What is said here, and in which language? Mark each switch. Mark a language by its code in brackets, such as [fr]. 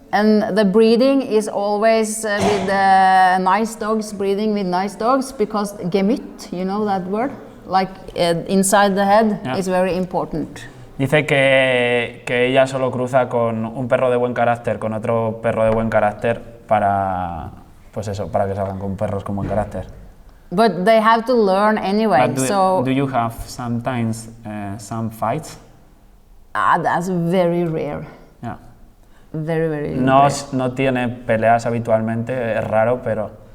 [en] And the breeding is always with nice dogs, breeding with nice dogs, because gemytt, you know that word? Like inside the head is very important. [es] Dice que ella solo cruza con un perro de buen carácter con otro perro de buen carácter para, pues eso, para que salgan con perros con buen carácter. [en] But they have to learn anyway. But do you have sometimes some fights? That's very rare. Yeah. Very, very no, rare. [es] No tiene peleas habitualmente, es raro, pero...